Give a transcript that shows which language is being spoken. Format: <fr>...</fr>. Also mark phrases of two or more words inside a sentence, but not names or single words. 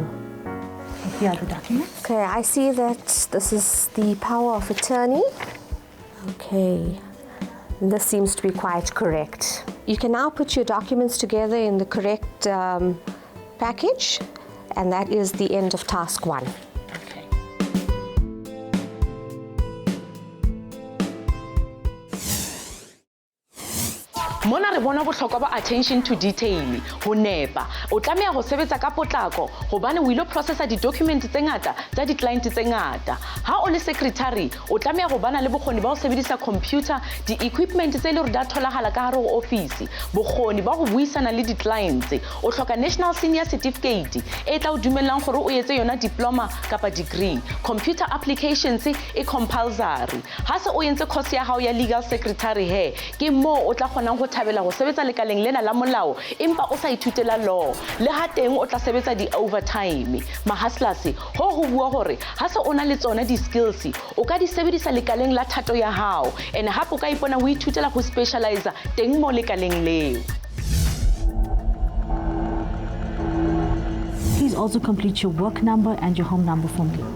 <en>Here are the documents. Okay, I see that this is the power of attorney. Okay, this seems to be quite correct. You can now put your documents together in the correct package, and that is the end of task 1.</en> <st>Mona re bona bohlokwa ba</st> <en>attention to detail</en> <st>ho nepa o tlameha go sebetsa ka potlako gobane o ile processa di-document tse ngata tsa di-client tse ngata ha o le secretary o tlameha go bana le bokgoni ba go sebedisa computer di-equipment tse le gore da tholagala ka gare go office bokgoni ba go buisana le di-clients o hloka</st> <en>national senior certificate</en> <st>e tla o dumellang gore o etse yona diploma kapa degree</st> <en>computer applications</en> <st>e compulsory ha se o entse course ya hao ya</st> <en>legal secretary</en> <st>he ke mo o tla kgonang go thabela go sebetsa lekaleng lena la molao empa o sa ithutela law le ha teng o tla sebetsa di-overtime mahaslas ho bua gore ha se o na le tsona di-skills o ka di sebedisa lekaleng la thato ya hao and hape o ka ipona o ithutela go specialize teng mo lekaleng leo.</st> <en>Please also complete your work number and your home number for me.</en>